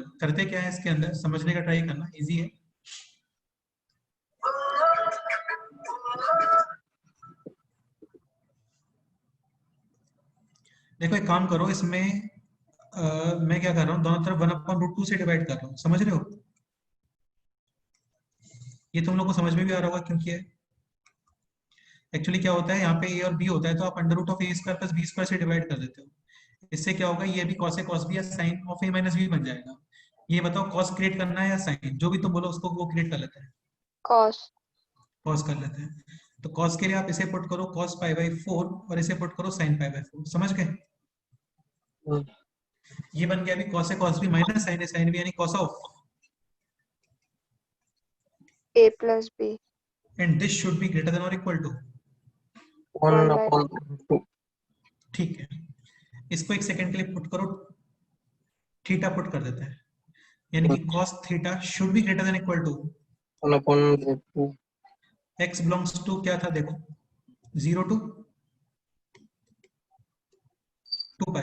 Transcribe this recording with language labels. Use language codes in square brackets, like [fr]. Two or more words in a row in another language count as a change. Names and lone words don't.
[hi] करते क्या है इसके अंदर, समझने का ट्राई करना, इजी है। देखो एक काम करो, इसमें मैं क्या कर रहा हूँ, दोनों तरफ 1/√2 से डिवाइड कर रहा हूँ। समझ रहे हो? ये तुम लोग को समझ में भी आ रहा होगा क्योंकि है एक्चुअली क्या होता है, यहाँ पे a और b होता है तो आप √a² + b² से डिवाइड कर देते हो। इससे क्या होगा, ये भी cos a cos b या sin of a minus b बन जाएगा। ये बताओ cos क्रिएट करना है या sin? जो भी तुम बोलो उसको वो क्रिएट कर लेते हैं। cos cos कर लेते हैं। तो cos के लिए आप इसे पुट करो cos π/4 और इसे पुट करो sin π/4। समझ गए? ये बन गया अभी cos a cos b माइनस sin a sin b, यानी cos ऑफ [en] a plus b and this should be greater than और equal to 1/2। [hi] ठीक है, इसको एक सेकंड के लिए पुट करो, थीटा पुट कर देते हैं, यानी कि cos थीटा [en] should be greater than equal to [hi] 1/√2। x [en] belongs to [hi] क्या था देखो, 0 to 2π।